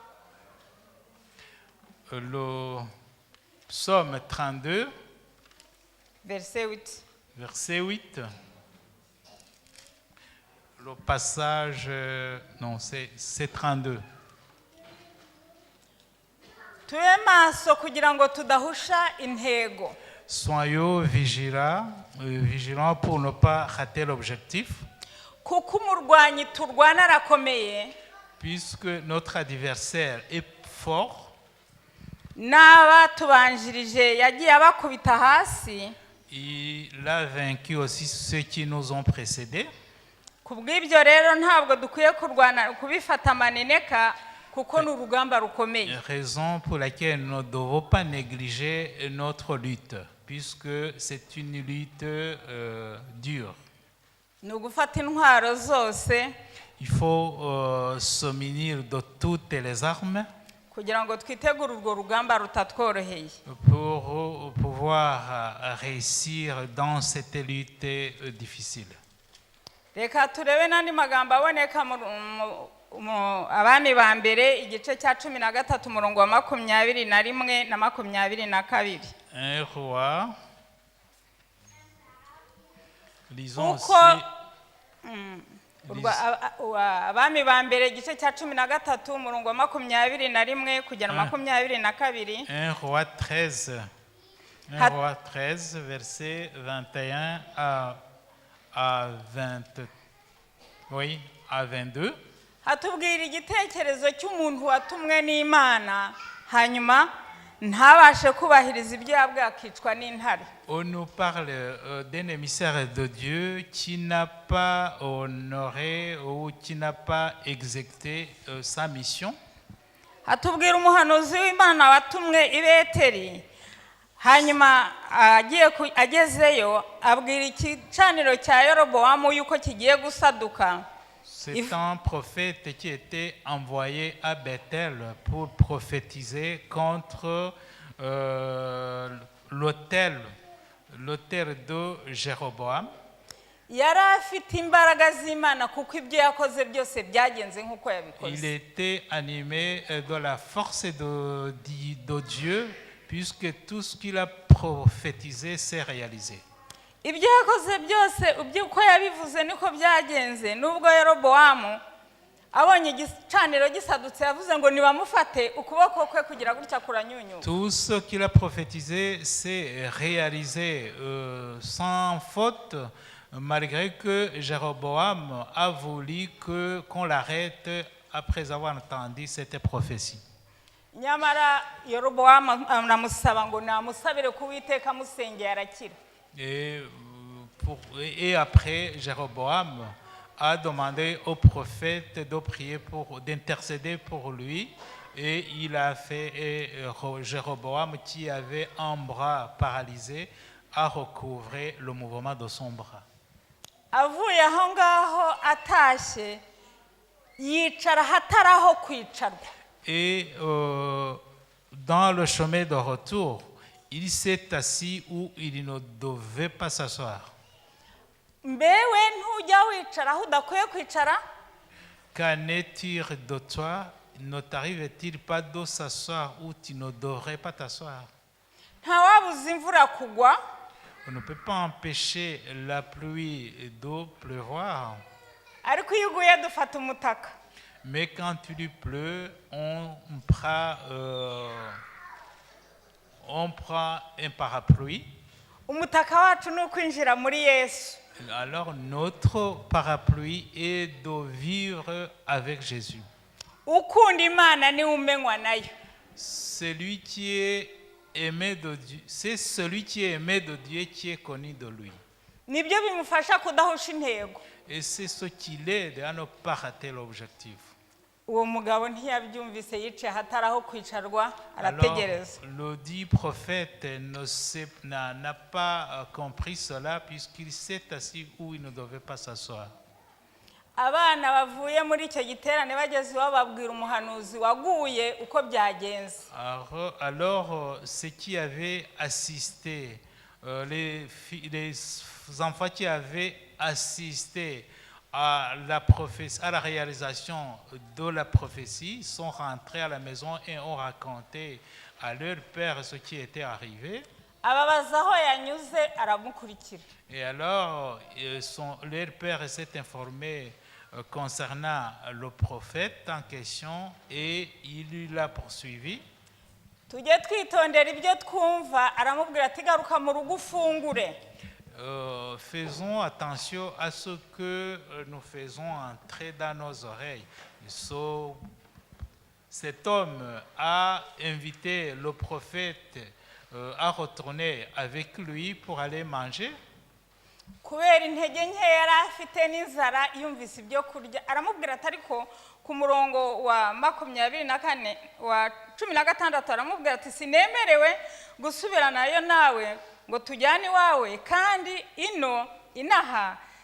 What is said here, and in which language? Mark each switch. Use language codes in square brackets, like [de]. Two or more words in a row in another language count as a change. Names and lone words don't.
[fr] Le psaume 32 verset 8. Verset 8. Le passage, non, c'est 32. [rw] Tube maso kugira ngo tudahusha intego. [fr] Soyons vigilants pour ne pas rater l'objectif. [rw] Kuko umurwanyi turwana arakomeye. [fr] Puisque notre adversaire est fort. [rw] N'aba tubanjirije yagiye abakubita hasi. [fr] Il a vaincu aussi ceux qui nous ont précédés. [rw] Kubw'ibyo rero ntabwo dukwiye kurwana kubifata maneneka kuko n'urugamba rukomeye. [fr] Raison pour laquelle nous ne devons pas négliger notre lutte, puisque c'est une lutte dure. [rw] Ni ugufata intwaro zose. [fr] Il faut se munir de toutes les armes [rw] kugira ngo twitegure urwo rugamba rutatworoheye. [fr] Pour pouvoir réussir dans cette lutte difficile. [rw] Reka turebe n'andi magambo aboneka mu Abami ba mbere igice cya 13 umurongo wa 21 na 22. [fr] Un roi. Lisons aussi. [rw] Abami ba mbere igice cya 13 umurongo wa 21 kugera 22. [fr] Un roi 13. Un roi 13 verset 21 à 20. Oui, à 22. [rw] Hatubwira igitekerezo cy'umuntu watumwe n'Imana hanyuma ntabashe kubahiriza ibyo yabwiye akicwa n'intare. [fr] On nous parle d'un émissaire de Dieu qui n'a pas honoré ou qui n'a pas exécuté sa mission. [rw] Hatubwira umuhanuzi w'Imana watumwe i Beteli hanyuma agezeyo abwira igicaniro cya Yeroboamu yuko kigiye gusaduka. [fr] C'est un prophète qui était envoyé à Bethel pour prophétiser contre l'autel de Jéroboam. [rw] Yari afite imbaraga z'Imana kuko ibyo yakoze byose byagenze nk'uko yabikoze. [fr] Il était animé de la force de Dieu puisque tout ce qu'il a prophétisé s'est réalisé. [rw] Ibyo yakoze byose uko yabivuze niko byagenze. Nubwo Yeroboamu abonye igicaniro gisadutse yavuze ngo nibamufate ukuboko kwe kugira gutya kuranyunyuka. [fr] Tout ce qu'il a prophétisé s'est réalisé sans faute, malgré que Jéroboam a voulu qu'on l'arrête après avoir entendu cette prophétie. [rw] Nyamara Yeroboamu anamusaba ngo namusabire ku Uwiteka amusengeye arakira. [fr] Et après, Jéroboam a demandé au prophète de prier d'intercéder pour lui. Et il a fait, et Jéroboam, qui avait un bras paralysé, a recouvré le mouvement de son bras. [rw] Avuye aho ngaho atashye yicara hataraho kwicarwa. [fr] Et dans le chemin de retour, il s'est assis où il ne devait pas s'asseoir. [rw] Mbewe ntujya wicara aho udakwiye kwicara? [fr] Qu'en est-il de toi? Ne t'arrive-t-il pas de s'asseoir où tu ne devrais pas t'asseoir? [rw] Ntawabuza imvura kugwa. [fr] On ne peut pas empêcher la pluie de pleuvoir. [rw] Ariko iyo uguye dufata umutaka. [fr] Mais quand il pleut, on prend un parapluie. [rw] umutaka wacu ni ukwinjira muri yesu. [fr] Alors notre parapluie est de vivre avec Jésus. [rw] Ukunda imana niwe umenywa nayo. [fr] Celui qui est aimé de Dieu, c'est celui qui est aimé de Dieu qui est connu de lui. [rw] Nibyo bimufasha kudahusha intego. [fr] Et c'est ce qui l'aide à ne pas rater l'objectif. [rw] Uwo mugabo ntiyabyumvise yicaye hatari aho kwicarwa [fr] Alors, [rw] arategereza. [fr] le dit prophète n'a pas compris cela puisqu'il s'est assis où il ne devait pas s'asseoir. [rw] Abana bavuye muri icyo giterane bageze iwabo babwira umuhanuzi waguye uko byagenze. [fr] Alors ceux qui avaient assisté, les enfants qui avaient assisté à la réalisation de la prophétie sont rentrés à la maison et ont raconté à leur père ce qui était arrivé. [rw] Ababaza aho yanyuze aramukurikira. [fr] Et alors leur père s'est informé concernant le prophète en question et il l'a poursuivi. [rw] Tujye twitondera ibyo twumva, aramubwira ati garuka mu rugo ufungure. [fr] Faisons attention à ce que nous faisons entrer dans nos oreilles. Cet homme a invité le prophète à retourner avec lui pour aller manger. [rw] Kubera intege nke yari afite n'inzara yumvise ibyo kurya, aramubwira ati ariko ku murongo wa 24 wa 16 aramubwira ati sinemerewe gusubiranayo nawe ngo tujyane iwawe, kandi inaha